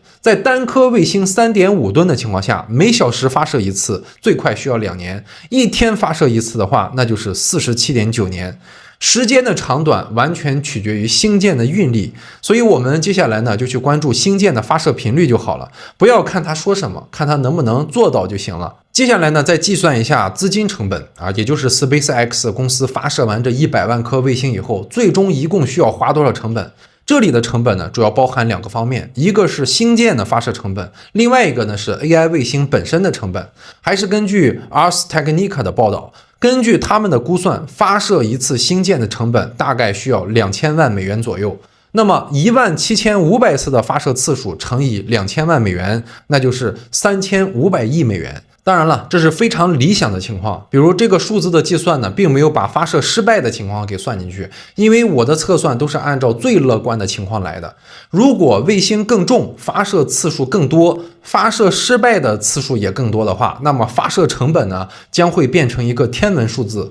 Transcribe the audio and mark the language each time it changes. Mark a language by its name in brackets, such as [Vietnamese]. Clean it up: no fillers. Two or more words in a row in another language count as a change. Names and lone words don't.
[Chinese] 在單顆衛星3.5噸的情況下，每小時發射1次，最快需要2年；1天發射1次的話，那就是47.9年。時間的長短完全取決於星艦的運力，所以我們接下來呢就去關注星艦的發射頻率就好了，不要看他說什麼，看他能不能做到就行了。接下来呢再計算一下資金成本啊，也就是 SpaceX 公司发射完這100萬顆衛星以後，最終一共需要花多少成本。這裡的成本呢，主要包含2個方面，一個是星艦的發射成本，另外一個呢是 AI 衛星本身的成本。還是根據 Ars Technica 的報道，根據他們的估算，發射一次星艦的成本大概需要2000萬美元左右。那麼17500次的发射次數乘以2000萬美元，那就是3500億美元。當然了，這是非常理想的情況，比如這個數字的計算呢，並沒有把發射失敗的情況給算進去，因為我的測算都是按照最樂觀的情況來的。如果衛星更重，發射次數更多，发射失敗的次數也更多的話，那麼发射成本呢，將會變成一個天文數字。